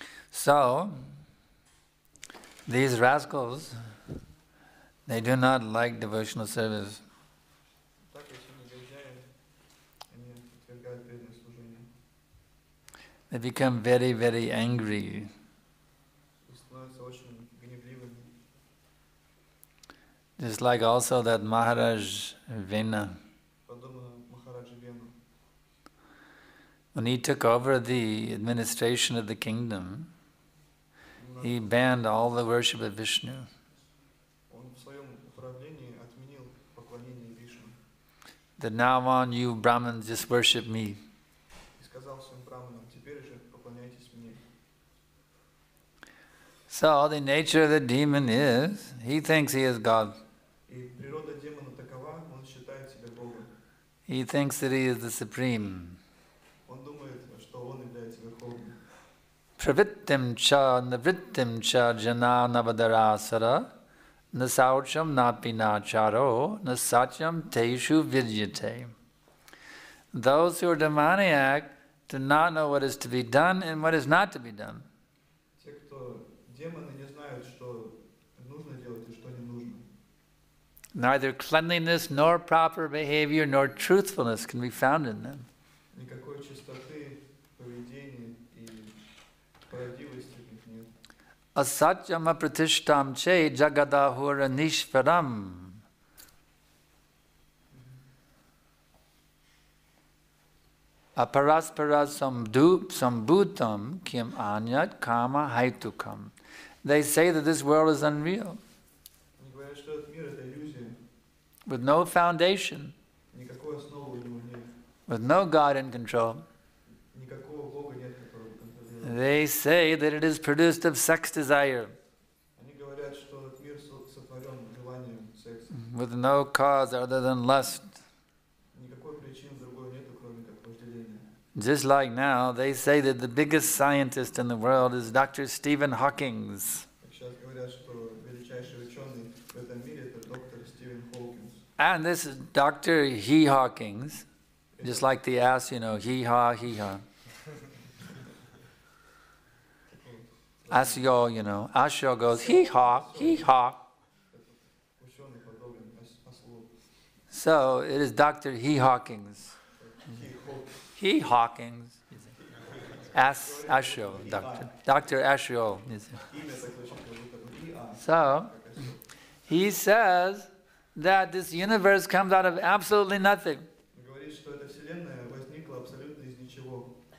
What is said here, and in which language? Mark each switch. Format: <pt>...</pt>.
<en>So, these rascals, they do not like devotional service.</en> <ru>Так эти негодяи, они отвергают преданное служение.</ru> <en>They become very, very angry.</en> <ru>И становятся очень гневливыми.</ru> <en>Just like also that Maharaj Vena,</en> <ru>Подобно Махараджи Вену.</ru> <en>when he took over the administration of the kingdom, he banned all the worship of Vishnu.</en> <ru>Он в своем управлении отменил поклонение Вишну.</ru> <en>That now on you Brahmins just worship me.</en> <ru>И сказал своим браманам: теперь же поклоняйтесь мне.</ru> <en>So the nature of the demon is, he thinks he is God.</en> <ru>И природа демона такова, он считает себя Богом.</ru> <en>He thinks that he is the supreme.</en> <ru>Он думает, что он является Верховным.</ru> <sa>Pravittim cha navrittim cha jana navadarasara nasaucham napinacharo nasatyam teshu vidyate.</sa> <en>Those who are demoniac do not know what is to be done and what is not to be done.</en> <ru>Те, кто демоны, не знают, что нужно делать и что не нужно.</ru> <en>Neither cleanliness nor proper behavior nor truthfulness can be found in them.</en> <ru>Никакой чистоты, поведения и правдивости в них нет.</ru> <sa>Asatyam apratishtam che jagadahura nishvaram. Aparasparas sambhutam kim anyat kama haitukam.</sa> <en>They say that this world is unreal,</en> <ru>Они говорят, что этот мир — это иллюзия.</ru> <en>with no foundation,</en> <ru>Никакой основы у него нет.</ru> <en>with no God in control.</en> <ru>Никакого Бога нет, который контролирует.</ru> <en>They say that it is produced of sex desire,</en> <ru>Они говорят, что этот мир сотворен желанием секса.</ru> <en>with no cause other than lust.</en> <ru>Никакой причины другой нету, кроме как вожделения.</ru> <en>Just like now, they say that the biggest scientist in the world is Dr. Stephen Hawking.</en> <ru>Как сейчас говорят, что величайший ученый в этом мире — это доктор Стивен Хокинс.</ru> <en>And this is Dr. He Hawkins, just like the ass, hee-haw, hee-haw. Asyo, Asyo goes hee-haw, hee-haw.</en> <ru>Ученый подобен ослу.</ru> <en>So it is Dr. He Hawkins. He Hawkins. Asyo, Doctor. Dr. Asyo.</en> <ru>Имя так звучит, как будто бы И-А.</ru> <en>So, he says that this universe comes out of absolutely nothing.</en> <ru>Говорит, что эта вселенная возникла абсолютно из ничего.</ru>